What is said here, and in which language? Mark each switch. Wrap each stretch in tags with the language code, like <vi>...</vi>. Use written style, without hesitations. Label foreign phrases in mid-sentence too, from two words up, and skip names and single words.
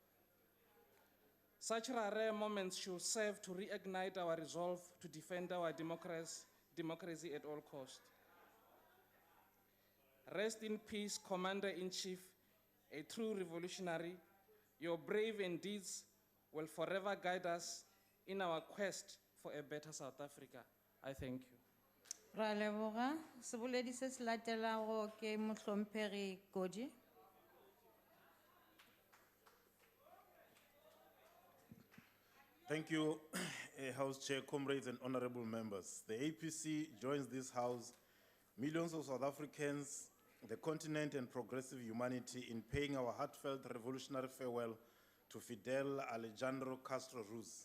<en>Such rare moments should serve to reignite our resolve to defend our democracy at all costs. Rest in peace, Commander-in-Chief, a true revolutionary. Your brave deeds will forever guide us in our quest for a better South Africa. I thank you.</en> <nso>Ra leboga. Seboledi se se latelago ke Mohlomphegi Godi.</nso> <en>Thank you, House Chair, comrades and honorable members. The APC joins this House, millions of South Africans, the continent and progressive humanity in paying our heartfelt revolutionary farewell to Fidel Alejandro Castro Ruz.</en>